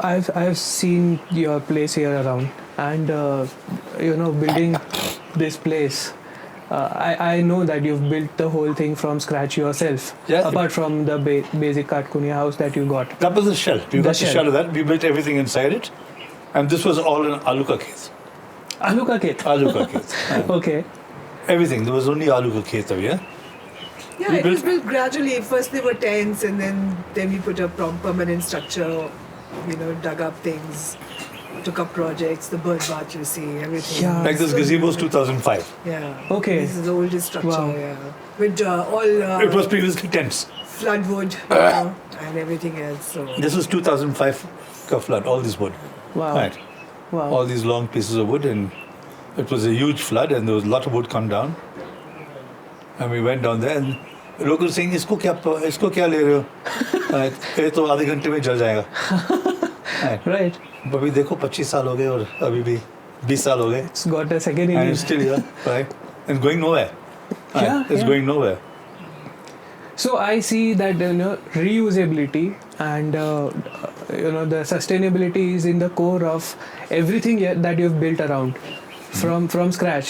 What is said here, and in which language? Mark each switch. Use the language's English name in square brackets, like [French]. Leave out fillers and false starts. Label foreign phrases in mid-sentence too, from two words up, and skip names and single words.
[English] I've seen your place here around, and building this place. I know that you've built the whole thing from scratch yourself. Yeah. Apart from the basic Katkunia house that you got. that was the shell. We got the shell. shell of that. We built everything inside it. And this was all in [Hindi] आलू का खेत. आलू का खेत. आलू का खेत. [English] Okay. Everything. There was only [Hindi] आलू का खेत [English] over here. Yeah, We it was built- built gradually. First they were tents, and then we put a permanent structure. Dug up things, took up projects. The bird bath, you see, everything. Yeah. Like this gazebo is 2005. Yeah. Okay. This is the oldest structure. Wow. Yeah. With all It was previously tents. flood wood and everything else. So This was 2005 ka flood, all this wood. Wow. Right. Wow. All these long pieces of wood, and it was a huge flood, and there was a lot of wood come down. And we went down there, and local saying, [Hindi] "इसको क्या ले रहे हो?" Right. ये तो आधे घंटे में जल जाएगा. [English] Right. Right. [Hindi] अभी देखो 25 साल हो गए और अभी भी 20 साल हो गए. [English] It's got a second And innings. it's still here, right? And going nowhere. Right. Yeah, It's yeah. going nowhere. So I see that reusability and the sustainability is in the core of everything that you've built around from scratch.